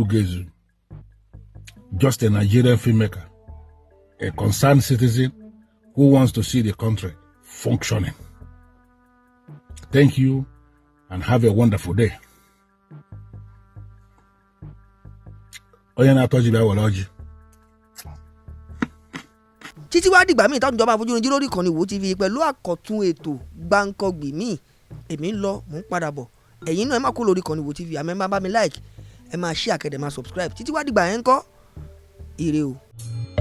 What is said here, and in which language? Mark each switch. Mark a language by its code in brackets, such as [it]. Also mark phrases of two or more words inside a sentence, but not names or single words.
[en] Ugezu, just a Nigerian filmmaker, a concerned citizen who wants to see the country functioning. Thank you and have a wonderful day. [ig] onye na-atọji bịa were ọjị. [yo] títí wá dìgbà míì táwọn ìjọba àfojúrin jí lórí ìkànnì Wo TV pẹ̀lú àkọ́tún ètò gbáǹkọ́gbì míì èmi ń lọ mò ń padà bọ̀ ẹ̀yin náà ẹ má kó lórí ìkànnì Wo TV àmọ́ ẹ má bá mi like ẹ máa share kẹ́dẹ̀ máa subscribe títí wá dìgbà yẹn ń kọ́ ire o.